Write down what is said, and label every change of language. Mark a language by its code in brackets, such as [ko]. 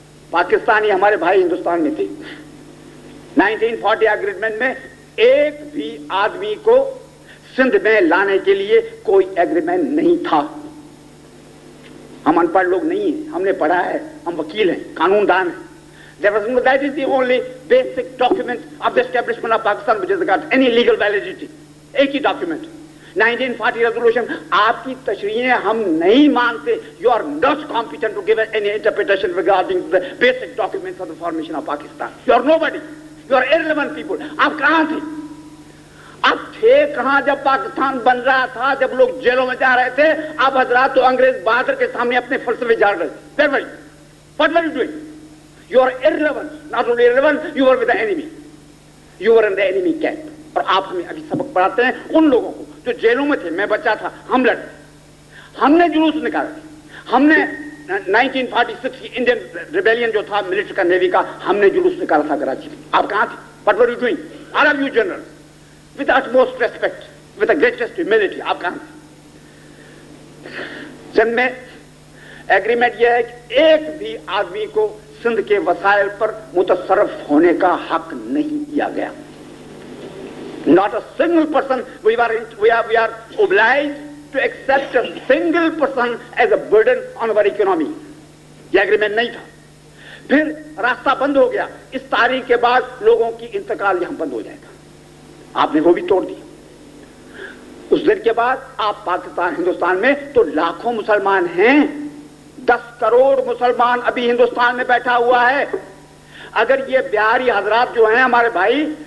[ur] پاکستانی ہمارے بھائی ہندوستان میں تھے. 1940 ایگریمنٹ میں ایک بھی آدمی کو سندھ میں لانے کے لیے کوئی ایگریمنٹ نہیں تھا. ہم ان پڑھ لوگ نہیں ہیں, ہم نے پڑھا ہے, ہم وکیل ہیں, قانون دان ہیں. [en] That is the only basic document of the establishment of Pakistan which has got any legal validity. [ur] ایک ہی ڈاکیومنٹ 1940 ریزولوشن. آپ کی تشریحیں ہم نہیں مانتے. [en] You are not competent to give any interpretation regarding the basic documents of the formation of Pakistan. You are nobody. You are irrelevant people. [ur] آپ کہاں تھے؟ آپ تھے کہاں جب پاکستان بن رہا تھا, جب لوگ جیلوں میں جا رہے تھے؟ آپ حضرات تو انگریز بہادر کے سامنے اپنے فلسفے جھاڑ رہے تھے. [en] What were you doing? You are irrelevant. Not only irrelevant, you were with the enemy. You were in the enemy camp. [ur] اور آپ ہمیں ابھی سبق پڑھاتے ہیں ان لوگوں کو جو جیلوں میں تھے. میں بچہ تھا, ہم لڑے, ہم نے جلوس نکالا. ہم نے 1946 کی انڈین ریبیلین جو تھا ملٹری کا, نیوی کا, ہم نے جلوس نکالا تھا کراچی میں. آپ کہاں تھے؟ [en] What were you doing? All of you generals, with the utmost respect, with the greatest humility, [ur] آپ کہاں تھے؟ سندھ میں ایگریمنٹ یہ ہے کہ ایک بھی آدمی کو سندھ کے وسائل پر متصرف ہونے کا حق نہیں دیا گیا. [en] Not a single person. We are obliged to accept a single person as a burden on our economy. [ur] یہ ایگریمنٹ نہیں تھا. پھر راستہ بند ہو گیا. اس تاریخ کے بعد لوگوں کی انتقال یہاں بند ہو جائے گا. آپ نے وہ بھی توڑ دی. اس دن کے بعد آپ پاکستان ہندوستان میں تو لاکھوں مسلمان ہیں. 10 کروڑ مسلمان ابھی ہندوستان میں بیٹھا ہوا ہے. اگر یہ بہاری حضرات جو ہیں ہمارے بھائی